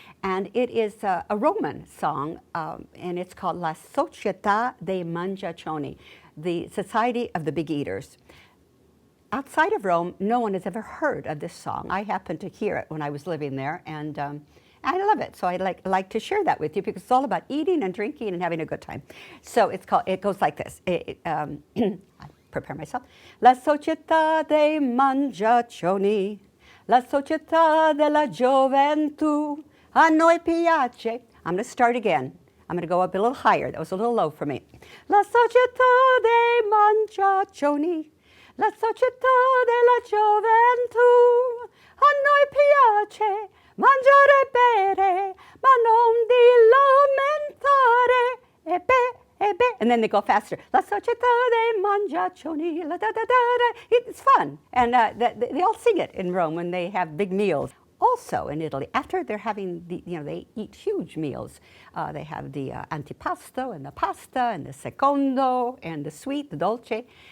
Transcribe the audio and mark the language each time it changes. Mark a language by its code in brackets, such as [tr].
[en] And it is a Roman song, and it's called La Società dei Mangiacioni, the Society of the Big Eaters. Outside of Rome, no one has ever heard of this song. I happened to hear it when I was living there, and I love it. So I'd like to share that with you because it's all about eating and drinking and having a good time. So it goes like this. I prepare myself. [it] La società dei mangiacioni, la società della gioventù, a noi piace. [en] I'm going to start again. I'm going to go up a little higher. That was a little low for me. [it] La società dei mangiacioni, la società della gioventù, a noi piace mangiare e bere, ma non di lamentare, e beh, [en] and then they go faster. [it] La società dei mangiacioni, la da da da da. [en] It's fun, and they all sing it in Rome when they have big meals. Also in Italy, after they're having they eat huge meals. They have the antipasto and the pasta and the secondo and the sweet, the dolce.